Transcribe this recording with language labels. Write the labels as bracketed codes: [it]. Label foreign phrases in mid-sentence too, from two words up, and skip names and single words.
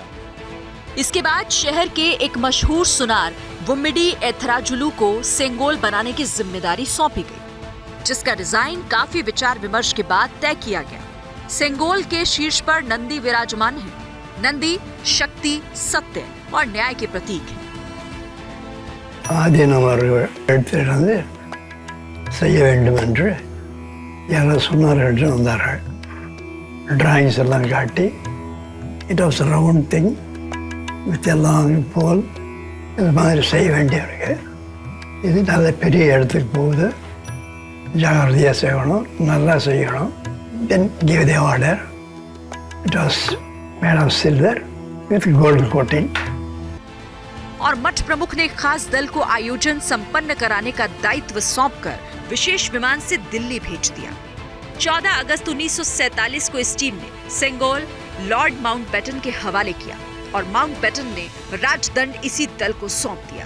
[hi] इसके बाद शहर के एक मशहूर सुनार वुम्मिडी एथराजुलू को सेंगोल बनाने की जिम्मेदारी सौंपी गई, जिसका डिजाइन काफी विचार विमर्श के बाद तय किया गया। सेंगोल के शीर्ष पर नंदी विराजमान है। नंदी शक्ति, सत्य और न्याय के प्रतीक है। [ta] செய்ய வேண்டும் என்று யாராவது சொன்னார்கள் என்று வந்தார்கள். டிராயிங்ஸ் எல்லாம் காட்டி [en] it was round thing with [ta] எல்லாம் போல் இது மாதிரி செய்ய வேண்டியிருக்கு. இது நல்ல பெரிய இடத்துக்கு போகுது, ஜாகிரதையாக செய்யணும், நல்லா செய்யணும். [en] then give the order. it was made of silver with golden coating. [hi] और मठ प्रमुख ने खास दल को आयोजन संपन्न कराने का दायित्व सौंपकर विशेष विमान से दिल्ली भेज दिया। 14 अगस्त 1947 को इस टीम ने सेंगोल लॉर्ड माउंटबेटन के हवाले किया और माउंटबेटन ने राजदंड इसी दल को सौंप दिया।